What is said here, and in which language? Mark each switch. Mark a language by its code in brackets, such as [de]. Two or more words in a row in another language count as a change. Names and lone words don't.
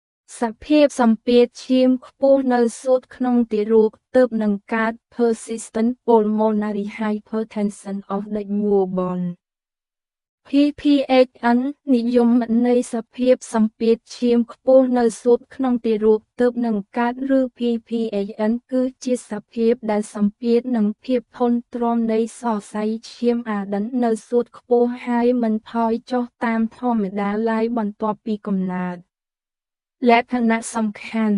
[km] សភាពសម្ពាធឈាមខ្ពស់នៅសួតក្នុងទារកទើបនឹងកើត [en] persistent pulmonary hypertension of the newborn [km] PPHN និយមន័យសភាពសម្ពាធឈាមខ្ពស់នៅសួតក្នុងទារកទើបនឹងកើតឬ PPHN គឺជាសភាពដែលសម្ពាធនិងភាពធន់ទ្រាំនៃសរសៃឈាមអាឌិននៅសួតខ្ពស់ហើយមិនថយចុះតាមធម្មតាឡើយបន្ទាប់ពីកំណើតលក្ខណៈសំខាន់